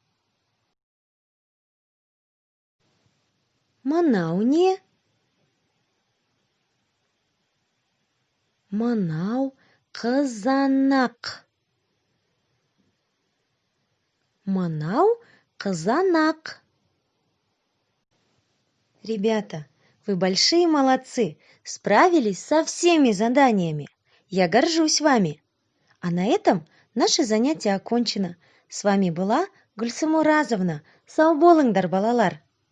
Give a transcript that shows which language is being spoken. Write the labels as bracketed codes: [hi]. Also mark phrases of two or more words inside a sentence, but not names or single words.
[kk] Мынау не? Мынау қызанақ. Мынау қызанақ. [ru] Ребята, вы большие молодцы, справились со всеми заданиями. Я горжусь вами. А на этом наше занятие окончено. С вами была Гульсум Уразовна. [kk] Сау болыңдар, балалар.